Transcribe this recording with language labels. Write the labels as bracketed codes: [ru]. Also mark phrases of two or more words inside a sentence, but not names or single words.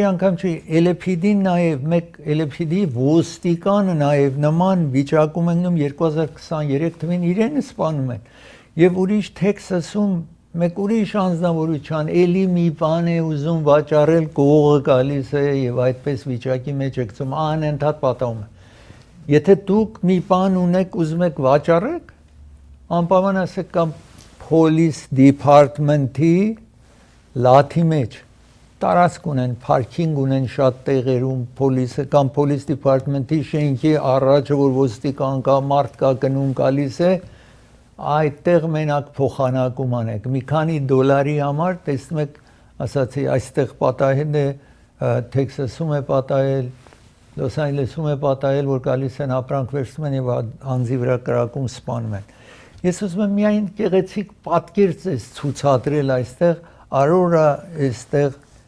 [hy] անգամ չի, LAPD-ն նաև մեկ LAPD ոստիկանը նաև նման վիճակում են 2023 թվին իրեն սպանում են։ Եվ ուրիշ Թեքսասում մեկ ուրիշ անձնավորության էլի մի բան է ուզում վաճառել, կողը գալիս է եւ այդպես վիճակի մեջ է գցում, անընդհատ պատահում է։ Եթե դուք մի բան ունեք, ուզում եք վաճառեք, անպայման ասեք կամ [en] police department- [hy] ի լաթի մեջ տարածք ունեն, parking ունեն շատ տեղերում, police կամ [en] police department- [hy] ի շենքի առաջը, որ ոստիկան կա, մարդ կա գնում գալիս է, այդտեղ մենակ փոխանակում անեք։ Մի քանի դոլարի համար տեսնում եք, ասացի, այստեղ պատահել է, Թեքսասում է պատահել, Լոս Անջելեսում է պատահել, որ գալիս են ապրանք վերցնում են եւ անձի վրա կրակում սպանում են։ Ես ուզում եմ միայն գեղեցիկ պատկեր ցուցադրել այստեղ, Արորա այստեղ